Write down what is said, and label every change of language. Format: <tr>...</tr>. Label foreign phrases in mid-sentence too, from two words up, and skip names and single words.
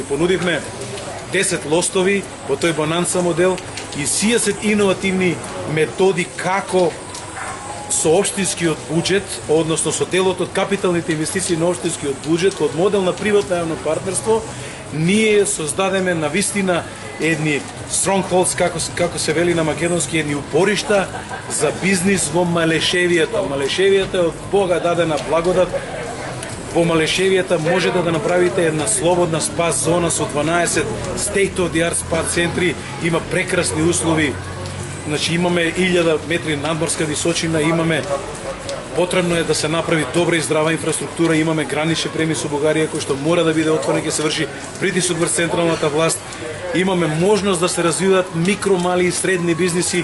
<mk>Понудивме 10 лостови во тој бонанса модел и сија се иновативни методи како со општинскиот буџет, односно со делот од капиталните инвестиции на општинскиот буџет, од модел на приватно јавно партнерство, ние создадеме на вистина едни strongholds, како се вели на македонски, едни упоришта за бизнис во Малешевијата. Малешевијата е од Бога дадена благодат. Во Малешевијата можете да направите една слободна спа зона со 12</mk> <en>state of the art</en> <mk>спа центри, има прекрасни услови. Значи имаме 1000 метри надморска височина, потребно е да се направи добра и здрава инфраструктура, имаме гранични премии со Бугарија кој што мора да биде отворен, ќе се врши притисок врз централната власт. Имаме можност да се развиваат микро, мали и средни бизниси.</mk>